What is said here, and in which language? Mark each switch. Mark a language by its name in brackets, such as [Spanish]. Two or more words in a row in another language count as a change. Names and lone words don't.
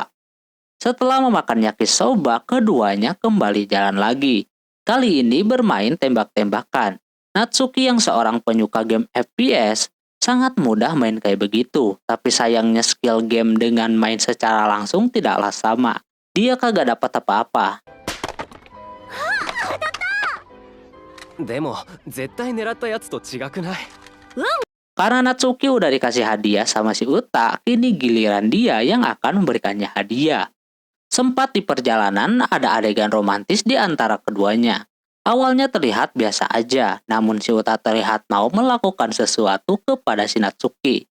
[Indonesian] Setelah memakan yakisoba, keduanya kembali jalan lagi. Kali ini bermain tembak-tembakan. Natsuki yang seorang penyuka game FPS sangat mudah main kayak begitu. Tapi sayangnya [English] skill game [Indonesian] dengan main secara langsung tidaklah sama. Dia kagak dapat apa-apa. [Japanese] でも絶対狙ったやつと違くない？ [Indonesian] Karena Natsuki udah dikasih hadiah sama si Uta, kini giliran dia yang akan memberikannya hadiah. Sempat di perjalanan ada adegan romantis di antara keduanya. Awalnya terlihat biasa aja, namun si Uta terlihat mau melakukan sesuatu kepada si Natsuki.